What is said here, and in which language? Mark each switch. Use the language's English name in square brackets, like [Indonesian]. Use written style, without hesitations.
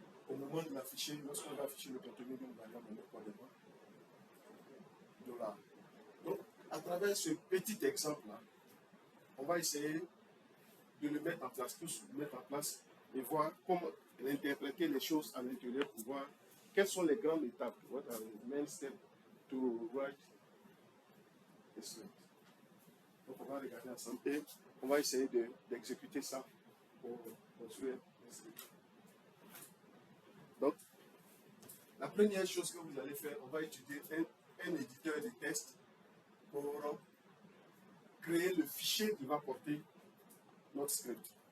[French] Au moment de l'afficher, lorsqu'on va afficher le contenu d'une variable, on met quoi dedans? $. Donc, à travers ce petit exemple-là, on va essayer de le mettre en place, tous mettre en place et voir comment interpréter les choses à l'intérieur pour voir quelles sont les grandes étapes. [English] What are the main steps to write a script? [French] Donc, on va regarder ensemble et on va essayer d'exécuter ça pour construire un script. Donc, la première chose que vous allez faire, on va utiliser un éditeur de test pour créer le fichier qui va porter notre script.